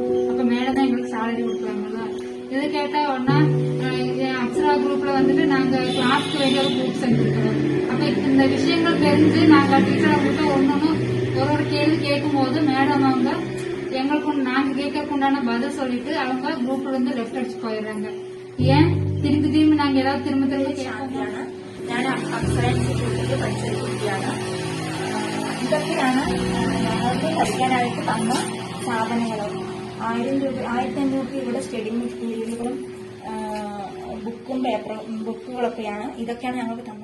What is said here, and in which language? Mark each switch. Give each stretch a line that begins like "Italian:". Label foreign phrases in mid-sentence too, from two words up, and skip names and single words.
Tamil: அப்ப மேலதான் எங்களுக்கு சேலரி கொடுக்குறாங்களா? இது கேட்டா ஒன்னா அப்சரா குரூப்ல வந்துட்டு நாங்க கிளாஸ்க்கு வேண்டிய ஒரு குரூப் செஞ்சிருக்கிறோம். அப்ப இந்த விஷயங்கள் தெரிஞ்சு நாங்க டீச்சரை கிட்ட ஒன்னொன்னு ஒரு கேள்வி கேட்கும் போது மேடம் அவங்க எங்களுக்கு நாங்க கேட்கறதுக்கு உண்டான பதில் சொல்லிட்டு அவங்க குரூப்ல இருந்து லெஃப்ட் அடிச்சு போயிடுறாங்க. ஏன் திரும்பி நாங்க ஏதாவது திரும்ப கேட்கணும்?
Malayalam: ഞാൻ അപ്സര ഇൻസ്റ്റിറ്റ്യൂട്ടിൽ പഠിച്ചൊരു കുട്ടിയാണ്. ഇതൊക്കെയാണ് ഞങ്ങൾക്ക് പഠിക്കാനായിട്ട് തന്ന സാധനങ്ങൾ. 1500 രൂപയുടെ
English: study materialഉകളും
Malayalam: ബുക്കുകളൊക്കെയാണ്. ഇതൊക്കെയാണ് ഞങ്ങൾക്ക് തന്ന.